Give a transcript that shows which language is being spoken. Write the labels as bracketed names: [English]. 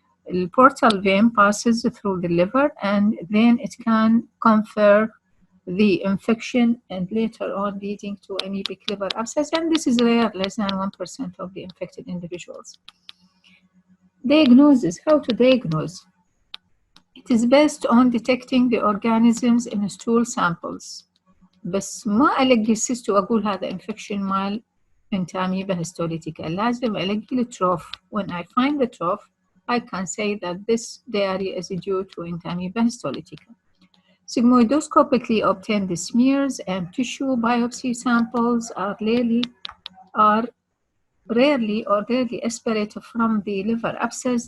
[English] The portal vein passes through the liver and then it can confer the infection and later on leading to amoebic liver abscess, and this is rare, less than 1% of the infected individuals. Diagnosis, how to diagnose? It is based on detecting the organisms in stool samples. [Arabic] بس ما ألقي السيست وأقول هذا infection مال انتاميبا histolytica. لازم ألقي التروف. [English] When I find the trough, I can say that this diarrhea is due to Entamoeba histolytica. Sigmoidoscopically obtained smears and tissue biopsy samples are rarely aspirated from the liver abscess.